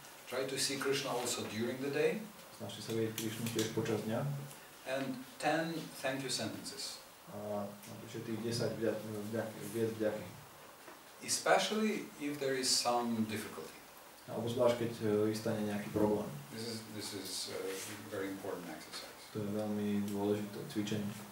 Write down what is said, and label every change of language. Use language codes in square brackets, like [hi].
[en] Try to see Krishna also during the day. [sk] Snažte sa vidieť Krišnu tiež počas dňa. [en] And 10 thank you sentences. [sk] A napíšte tých 10 vied vďaky. [en] Especially if there is some difficulty. [sk] Alebo zvlášť, keď vystane nejaký problém. [en] This is a very important exercise. [sk] To je veľmi dôležité cvičenie.